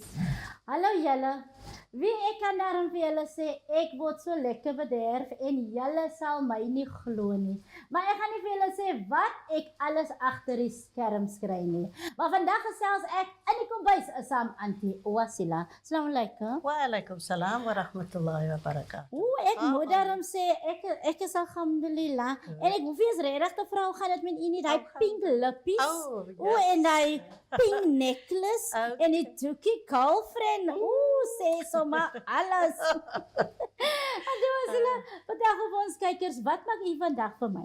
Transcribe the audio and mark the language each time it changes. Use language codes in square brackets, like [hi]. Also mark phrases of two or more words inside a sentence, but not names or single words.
[af] Hallo julle. Wie ek kan daarom vir julle sê, ek word so lekker bederf en julle sal my nie glo nie. Maar ek gaan nie vir julle sê wat ek alles agter die skerms kry nie. Maar vandag gesels ek in die kombuis saam Auntie Wasila. [ar] السلام عليكم. وعليكم السلام ورحمة الله وبركاته. [af] Ek moet daarom sê, ek is alhamdulillah. En ek hoef nie eens regtig te vra hoe gaan dit met u nie. Daai pink lippies. En daai [en] pink necklace. [af] En die doekie girlfriend. Sê sommer alles. En dit was hulle, vandag op ons kykers, wat maak u vandag vir my?